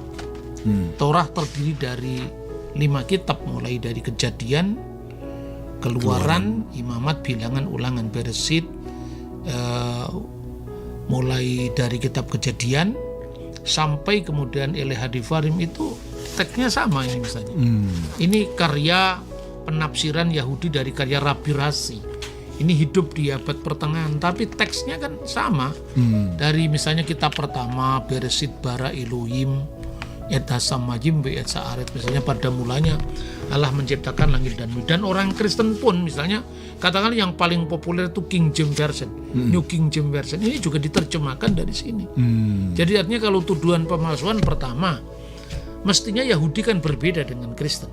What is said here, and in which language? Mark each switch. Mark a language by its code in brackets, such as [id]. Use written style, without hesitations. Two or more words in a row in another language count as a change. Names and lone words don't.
[id] Torah terdiri dari 5 kitab, mulai dari Kejadian, Keluaran, Imamat, Bilangan, Ulangan, Beresit, mulai dari kitab Kejadian sampai kemudian Elehadivarim, itu teksnya sama. Ini misalnya ini karya penafsiran Yahudi dari karya Rabi Rashi. Ini hidup di abad pertengahan, tapi teksnya kan sama. Dari misalnya kitab pertama, [he] בראשית ברא אלוהים, את השמים ואת הארץ, [id] misalnya pada mulanya Allah menciptakan langit dan bumi. Dan orang Kristen pun misalnya katakan yang paling populer itu King James Version, New King James Version, ini juga diterjemahkan dari sini. Jadi artinya kalau tuduhan pemalsuan, pertama, mestinya Yahudi kan berbeda dengan Kristen.